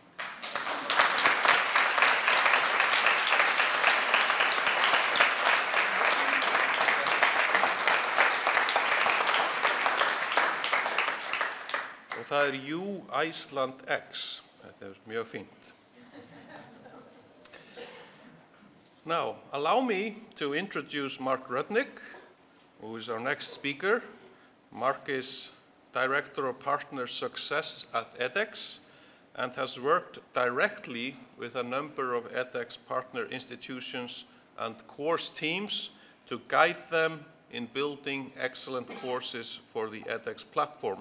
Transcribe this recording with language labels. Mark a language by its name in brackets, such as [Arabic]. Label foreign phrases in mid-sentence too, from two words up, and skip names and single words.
[Icelandic] Og það er Iceland X. Þetta er mjög fínt. [English] Now, allow me to introduce Mark Rudnick, who is our next speaker. Mark is Director of Partner Success at edX and has worked directly with a number of edX partner institutions and course teams to guide them in building excellent courses for the edX platform.